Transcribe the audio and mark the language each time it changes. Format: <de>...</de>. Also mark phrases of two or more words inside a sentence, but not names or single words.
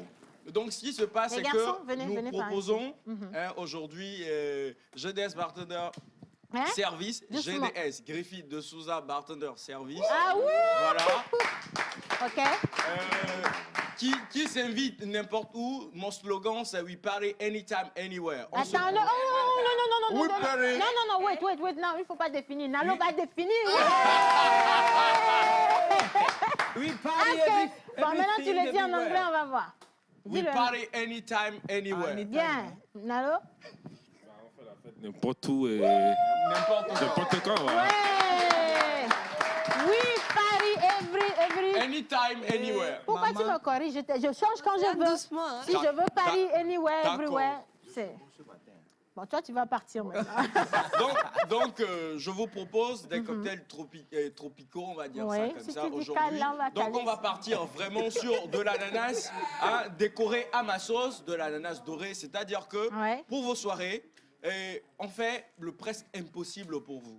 <fr>Donc, ce qui se passe, c'est que nous proposons aujourd'hui GDS Bartender Service, GDS, Griffith de Souza Bartender Service. Ah oui! Voilà. OK. Qui s'invite n'importe où. Mon slogan, c'est</fr> <en>We Party Anytime, Anywhere.</en> <fr>Attends, non,</fr> <en>We party. non, wait,</en> <fr>non, il ne faut pas définir. Nalo va définir.</fr> <en>We party</en> <fr>Bon, maintenant tu le dis en anglais, on va voir.</fr> <en>We party anytime, anywhere.</en> <fr>Bien. Nalo? On fait la fête n'importe où et n'importe quand. Voilà. Ouais.</fr> <en>We party every... Anytime, anywhere.</en> <fr>Pourquoi tu me corriges? Je change quand je veux. Doucement. Si je veux</fr> <en>party anywhere, everywhere,</en> <fr>c'est... Bon, toi, tu vas partir maintenant. donc je vous propose des cocktails tropicaux, on va dire ça comme ça aujourd'hui. Donc, on va partir vraiment sur de l'ananas décoré à ma sauce, de l'ananas doré. C'est-à-dire que pour vos soirées, on fait le presque impossible pour vous.</fr>